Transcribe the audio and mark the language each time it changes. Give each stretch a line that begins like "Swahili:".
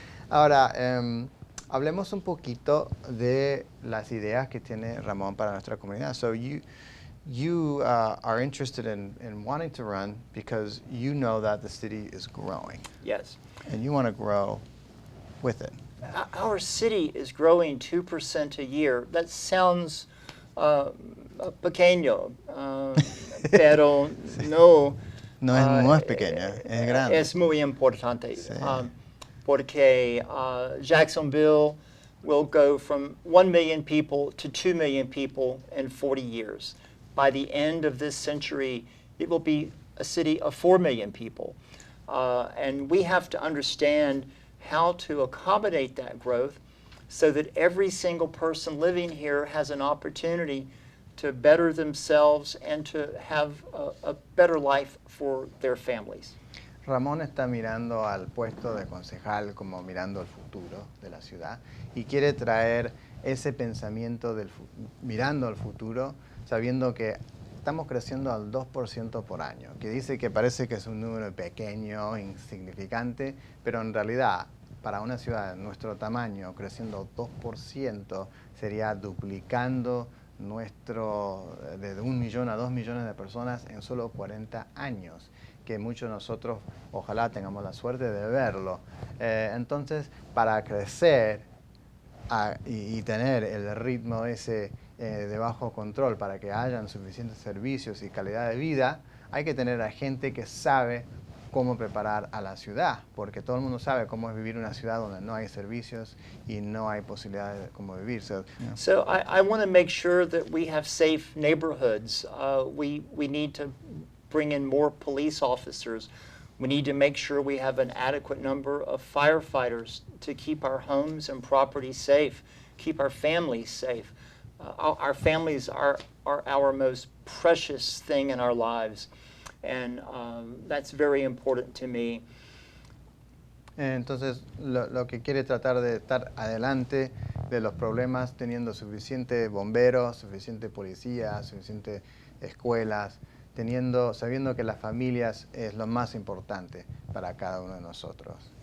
Spanish: Ahora, hablemos un poquito de las ideas que tiene Ramón para nuestra comunidad. So
English: you are interested in wanting to run because you know that the city is growing. Yes. And you want to grow with it. Our city is growing 2% a year. That sounds
Spanish: pequeño, pero no. No es pequeña, es grande. Es muy importante. Sí. Porque
English: Jacksonville will go from 1 million people to 2 million people in 40 years. By the end of this century, it will be a city of 4 million people. And we have to understand how to accommodate that growth so that every single person living here has an opportunity to better themselves and to have a better life for their families.
Spanish: Ramón está mirando al puesto de concejal como mirando el futuro de la ciudad y quiere traer ese pensamiento mirando al futuro, sabiendo que estamos creciendo al 2% por año, que dice que parece que es un número pequeño, insignificante, pero en realidad para una ciudad de nuestro tamaño, creciendo 2% sería duplicando de 1 millón a 2 millones de personas en solo 40 años, que muchos de nosotros ojalá tengamos la suerte de verlo. Entonces, para crecer y tener el ritmo ese de bajo control, para que hayan suficientes servicios y calidad de vida, hay que tener a gente que sabe cómo preparar a la ciudad, porque todo el mundo sabe cómo es vivir en una ciudad donde no hay servicios y no hay posibilidades de cómo vivir.
English: So I want to make sure that we have safe neighborhoods. We need to bring in more police officers. We need to make sure we have an adequate number of firefighters to keep our homes and property safe, keep our families safe. Our families are our most precious thing in our lives. And that's very important to me.
Spanish: Entonces, lo que quiere tratar de estar adelante de los problemas, teniendo suficiente bomberos, suficiente policía, suficiente escuelas, sabiendo que las familias es lo más importante para cada uno de nosotros.